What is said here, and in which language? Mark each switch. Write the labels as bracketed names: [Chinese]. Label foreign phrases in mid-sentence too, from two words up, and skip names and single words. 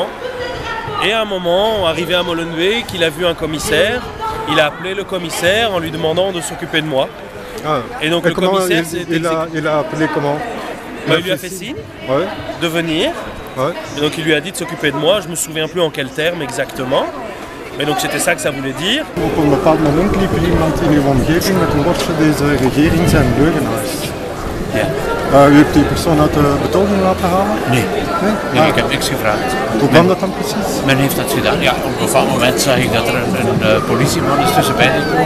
[French] Et à un moment, arrivé à Molenbeek, il a vu un commissaire, il a appelé le commissaire en lui demandant de s'occuper de moi. Ah. Et donc le commissaire il a appelé comment? Il lui a fait signe de venir. Ouais. Et donc il lui a dit de s'occuper de moi, je ne me souviens plus en quel terme exactement. Mais donc c'était ça que ça voulait dire. [Dutch] Op een bepaald moment liep er iemand in uw omgeving met een bordje deze regering zijn leugenaars. Ja. U hebt die persoon uit de betoging laten halen? Nee, ik heb niks gevraagd. Hoe kwam dat dan precies? Men heeft dat gedaan. Ja, op een bepaald moment zag ik dat er een politieman is tussenbij gekomen.